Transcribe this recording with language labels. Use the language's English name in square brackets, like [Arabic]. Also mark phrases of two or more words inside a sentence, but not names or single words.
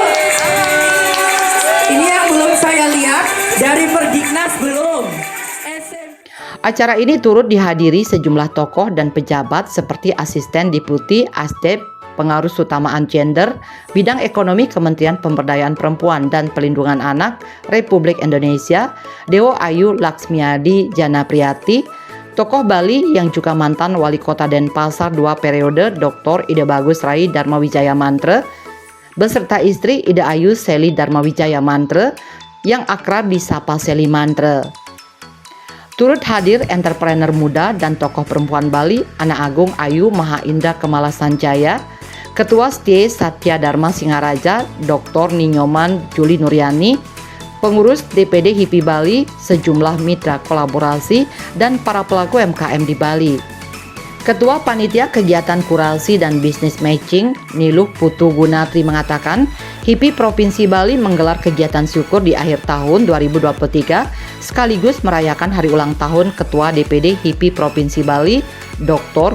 [Indonesian] Ini yang belum saya lihat dari Perdiknas belum. Acara ini turut dihadiri sejumlah tokoh dan pejabat seperti Asisten Deputi Asdep Pengarus Utamaan Gender, Bidang Ekonomi Kementerian Pemberdayaan Perempuan dan Pelindungan Anak Republik Indonesia, Dewo Ayu Laksmiadi Janapriyati, tokoh Bali yang juga mantan Wali Kota Denpasar 2 periode Dr. Ida Bagus Rai Darmawijaya Mantre, beserta istri Ida Ayu Seli Darmawijaya Mantre yang akrab disapa Seli Mantre. Turut hadir entrepreneur muda dan tokoh perempuan Bali, Ana Agung Ayu Mahaindra Kemala Sanjaya, Ketua STIE Satya Dharma Singaraja, Dr. Ninyoman Juli Nuryani, pengurus DPD HIPI Bali, sejumlah mitra kolaborasi, dan para pelaku UMKM di Bali. Ketua Panitia Kegiatan Kurasi dan Bisnis Matching, Niluh Putu Gunatri mengatakan, HIPI Provinsi Bali menggelar kegiatan syukur di akhir tahun 2023 sekaligus merayakan hari ulang tahun Ketua DPD HIPI Provinsi Bali, Dr.